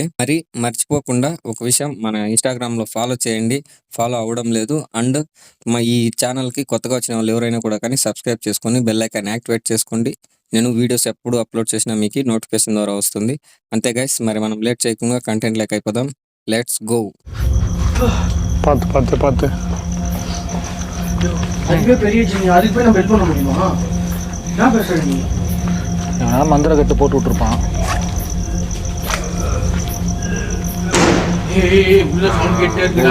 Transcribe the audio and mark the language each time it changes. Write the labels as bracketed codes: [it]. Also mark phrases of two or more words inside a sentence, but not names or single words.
[te] మరి మర్చిపోకుండా ఒక విషయం, మన ఇన్‌స్టాగ్రామ్‌లో ఫాలో చేయండి. ఫాలో అవ్వడం లేదు. అండ్ ఈ ఛానల్‌కి కొత్తగా వచ్చిన వాళ్ళు ఎవరైనా కూడా కానీ సబ్స్క్రైబ్ చేసుకొని [en] bell icon activate [te] చేసుకోండి. నేను వీడియోస్ ఎప్పుడు అప్లోడ్ చేసినా మీకు నోటిఫికేషన్ ద్వారా వస్తుంది. అంతే గైస్, మరి మనం లేట్ చేయకుండా కంటెంట్‌లోకి అయిపోదాం. [en] let's go. [ta] பார்த்து அதுவே பெரிய ஜினி, அதுக்கு போய் நம்ம ஹெல்ப் பண்ண முடியுமா? என்ன பேசுற நீ? நான் மந்திர கட்டு போட்டு விட்டுருப்பான். ஏய் உள்ள சவுண்ட் கேட்டே இருக்குடா.